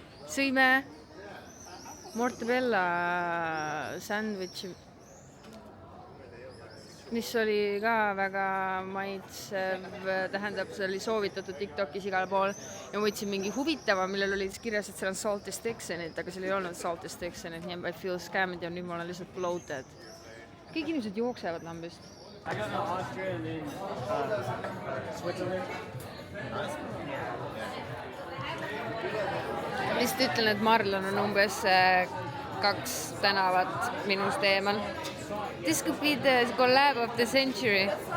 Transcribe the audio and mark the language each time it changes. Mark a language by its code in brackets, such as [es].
[et] Sõime mortadella sandwichi, mis oli ka väga maitsev, tähendab, see oli soovitatud TikTokis igal pool ja ma võtsin mingi huvitava, millel oli kirjas, et seal on [en] salty sticks in it, [et] aga seal ei olnud salty sticks in it, nii [en] I feel scammed [et] ja nüüd ma olen lihtsalt bloated. kõik inimesed jooksevad lambist. [en] I got an Austria and then Switzerland. [et] Lihtsalt ütlen, et Marlon on umbes 2 tänavat minust eemal. [en] This could be the collab of the century.